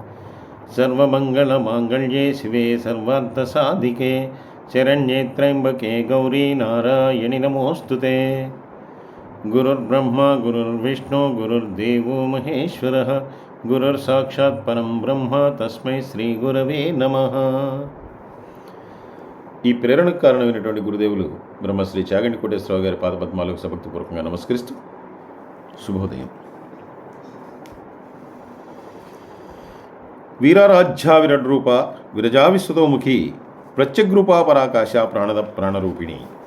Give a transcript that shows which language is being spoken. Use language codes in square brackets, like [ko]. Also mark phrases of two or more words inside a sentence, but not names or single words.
[sa] सर्वमङ्गलमाङ्गल्ये शिवे सर्वार्थसाधिके शरण्ये त्र्यम्बके गौरी नारायणि नमोऽस्तुते। गुरुर्ब्रह्मा गुरुर्विष्णु गुरुर्देवो महेश्वरः गुरुर्साक्षात् परं ब्रह्म तस्मै श्रीगुरवे नमः। [te] ఈ ప్రేరణకు కారణమైనటువంటి గురుదేవులు బ్రహ్మశ్రీ చాగంటి కోటేశ్వరరావు గారి పాదపద్మాలకు సభక్తిపూర్వకంగా నమస్కరిస్తూ శుభోదయం. [sa] వీరారాధ్యా విరడ్రూప విరజా విశ్వతోముఖి ప్రత్యగ్రూపా పరాకాశ ప్రాణద ప్రాణరూపిణి.